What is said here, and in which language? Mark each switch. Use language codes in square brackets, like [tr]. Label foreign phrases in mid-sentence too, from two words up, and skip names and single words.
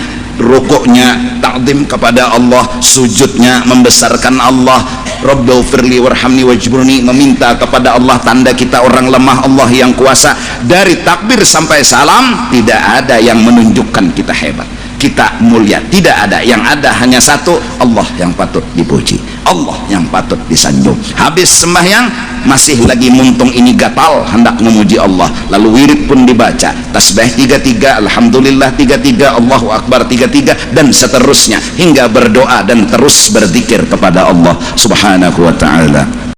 [id] Rukuknya takdim kepada Allah, sujudnya membesarkan Allah, [ar] رب اغفر لي وارحمني واجبرني, [id] meminta kepada Allah, tanda kita orang lemah, Allah yang kuasa. Dari takbir sampai salam tidak ada yang menunjukkan kita hebat, kita mulia, tidak ada. Yang ada hanya satu, Allah yang patut dipuji, Allah yang patut disanjung. Habis sembahyang masih lagi muntung ini gatal hendak memuji Allah, lalu wirid pun dibaca, tasbih 33, alhamdulillah 33, [ar] الله أكبر [id] 33 dan seterusnya, hingga berdoa dan terus berzikir kepada Allah [ar] سبحانه وتعالى.